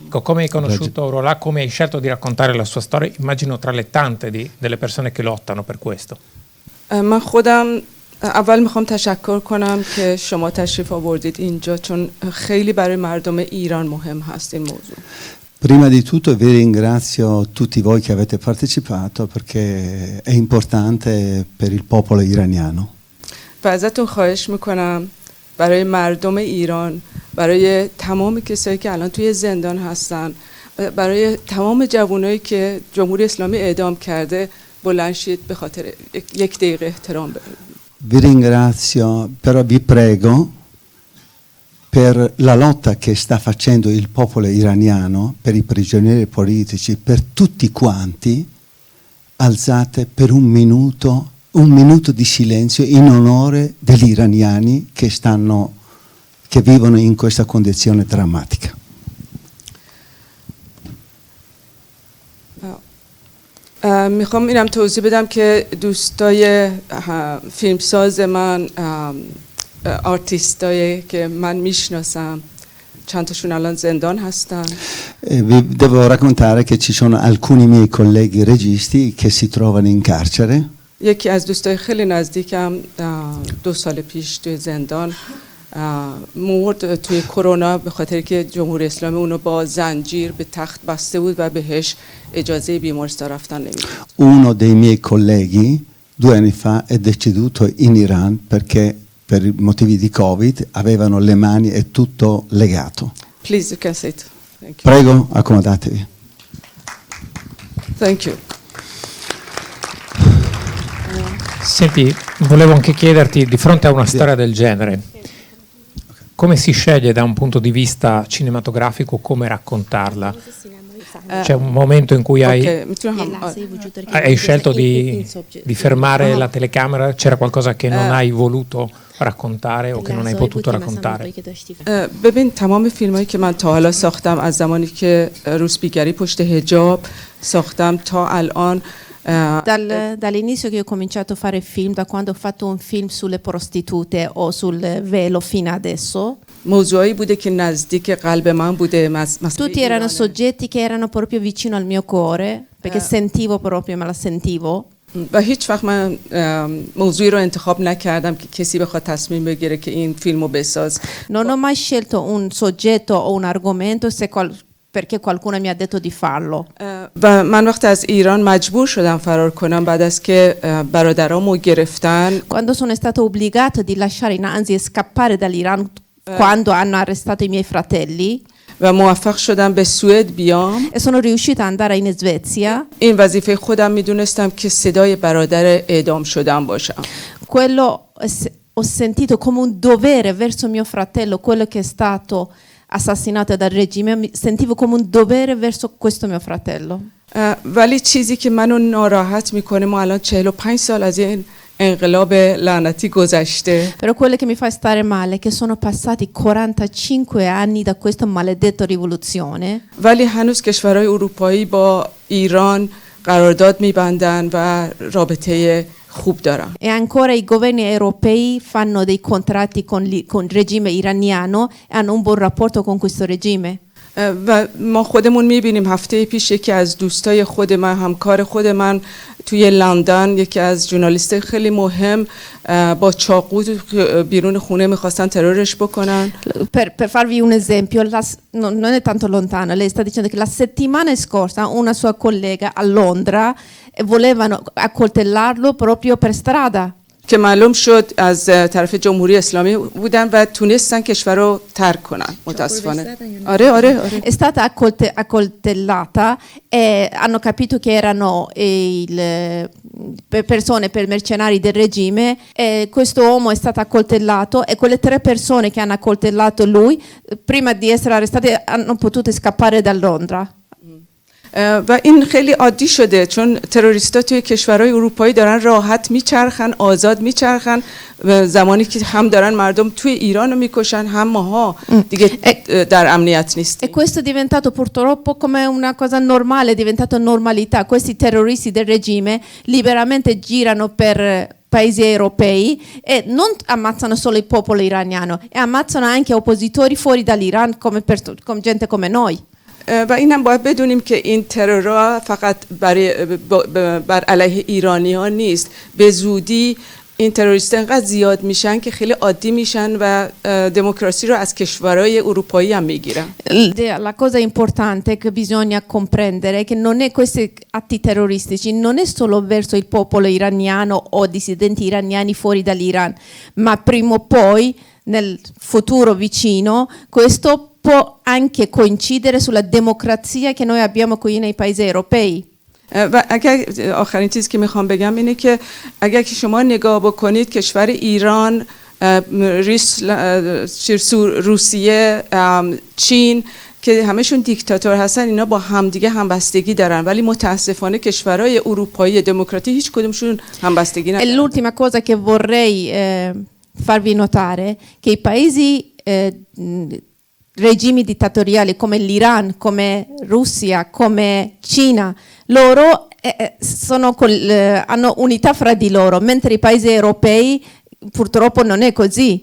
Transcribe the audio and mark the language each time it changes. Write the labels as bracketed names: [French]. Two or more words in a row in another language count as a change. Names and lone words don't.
[Italian] Come hai conosciuto Aurora? Come hai scelto di raccontare la sua storia? Immagino tra le tante delle persone che lottano per questo. [Persian] من خودم اول میخوام تشکر کنم که شما تشریف آوردید اینجا چون خیلی برای مردم ایران مهم هست این موضوع. [Italian] Prima di tutto vi ringrazio tutti voi che avete partecipato perché è importante per il popolo iraniano. [Persian] و ازتون خواهش میکنم برای مردم ایران، برای تمام کسایی که الان توی زندان هستن، برای تمام جوانایی که جمهوری اسلامی اعدام کرده بلند شید به خاطر یک دقیقه احترام [Italian] Vi ringrazio, però vi prego per la lotta che sta facendo il popolo iraniano, per i prigionieri politici, per tutti quanti, alzate per un minuto di silenzio in onore degli iraniani che vivono in questa condizione drammatica. [Persian] میخوام اینم توضیح بدم که دوستای فیلمساز من، آرتیستایی که من میشناسم چند تاشون الان زندان هستن. [Italian] Vi devo raccontare che ci sono alcuni miei colleghi registi che si trovano in carcere. [Persian] یکی از دوستای خیلی نزدیکم 2 سال پیش توی زندان مرد توی کرونا به خاطر که جمهوری اسلامی اونو با زنجیر به تخت بسته بود و بهش اجازه بیمارستان رفتن نمیداد. [Italian] Uno dei miei colleghi 2 anni fa è deceduto in Iran perché per motivi di Covid avevano le mani e tutto legato. [English] Please, you can sit. Thank you. [Italian] Prego, accomodatevi. [English] Thank you. [Italian] Senti, volevo anche chiederti, di fronte a una storia del genere, come si sceglie da un punto di vista cinematografico come raccontarla? C'è un momento in cui hai scelto di fermare la telecamera? C'era qualcosa che non hai voluto raccontare o che non hai potuto raccontare? [Persian] ببین تمام فیلمایی که من تا حالا ساختم از زمانی که روسپیگری پشت حجاب ساختم تا الان [Italian] Dall'inizio che ho cominciato a fare film, da quando ho fatto un film sulle prostitute o sul velo fino adesso, [Persian] موضوعی بوده که نزدیک قلب من بوده. [Italian] tutti erano soggetti che erano proprio vicino al mio cuore, perché sentivo proprio, me la sentivo. [Persian] و هیچ وقت من موضوعی رو انتخاب نکردم که کسی بخواد تصمیم بگیره که این فیلمو بساز. [Italian] Non ho mai scelto un soggetto o un argomento perché qualcuno mi ha detto di farlo. [Persian] و من وقتی از ایران مجبور شدم فرار کنم بعد از که برادرامو گرفتن. [Italian] Quando sono stato obbligato di lasciare Nancy e scappare dall'Iran quando hanno arrestato i miei fratelli. [Persian] و موفق شدم به سوئد بیام. [Italian] E sono riuscita ad andare in Svezia. [Persian] این وظیفه خودم میدونستم که صدای برادر اعدام شدم باشم. [Italian] Quello ho sentito come un dovere verso mio fratello, quello che è stato assassinato dal regime, sentivo come un dovere verso questo mio fratello. [Persian] ولی چیزی که منو ناراحت میکنه ما الان 45 سال از این انقلاب لعنتی گذشته. [Italian] Però quello che mi fa stare male è che sono passati 45 anni da questa maledetta rivoluzione. [Persian] ولی هنوز کشورهای اروپایی با ایران قرارداد میبندن و رابطه خوب دارن. [Italian] E ancora i governi europei fanno dei contratti con il regime iraniano e hanno un buon rapporto con questo regime. [Persian] و ما خودمون میبینیم هفته پیش یکی از دوستای خود من، همکار خود من توی لندن، یکی از ژورنالیست خیلی مهم با چاقو بیرون خونه میخواستن ترورش بکنن. [Italian] Per farvi un esempio, non è tanto lontano, lei sta dicendo che la settimana scorsa una sua collega a Londra volevano accoltellarlo proprio per strada. [Persian] که معلوم شد از طرف جمهوری اسلامی بودن و تونستن کشور رو ترک کنن متاسفانه. آره. [Italian] È stata accoltellata e hanno capito che erano persone per mercenari del regime e questo uomo è stato accoltellato e quelle 3 persone che hanno accoltellato lui prima di essere arrestate hanno potuto scappare da Londra. [Persian] و این خیلی عادی شده چون تروریستا توی کشورهای اروپایی دارن راحت میچرخن، آزاد میچرخن، زمانی که هم دارن مردم توی ایران رو میکشن هم ماها دیگه در امنیت نیستیم. [Italian] E questo è diventato purtroppo come una cosa normale, è diventato normalità. Questi terroristi del regime liberamente girano per paesi europei e non ammazzano solo il popolo iraniano, e ammazzano anche oppositori fuori dall'Iran come gente come noi. [Persian] و اینم باید بدونیم که این ترورها فقط بر علیه ایرانیان نیست. به زودی این تروریست انقدر زیاد میشن که خیلی عادی میشن و دموکراسی رو از کشورهای اروپایی هم میگیرن. [Italian] La cosa importante che bisogna comprendere è che non è questi atti terroristici non è solo verso il popolo iraniano o dissidenti iraniani fuori dall'Iran, ma prima o poi nel futuro vicino questo può anche coincidere sulla democrazia che noi abbiamo qui nei paesi europei. [Persian] و اگر آخرین چیزی که میخوام بگم اینه که اگر که شما نگاه بکنید کشور ایران، روسیه، چین که همشون دیکتاتور هستن، اینا با همدیگه همبستگی دارن، ولی متاسفانه کشورهای اروپایی دموکراتی هیچ کدومشون همبستگی ندارن. [Italian] E l'ultima cosa che vorrei farvi notare che i paesi regimi dittatoriali come l'Iran, come Russia, come Cina, loro hanno unità fra di loro, mentre i paesi europei purtroppo non è così.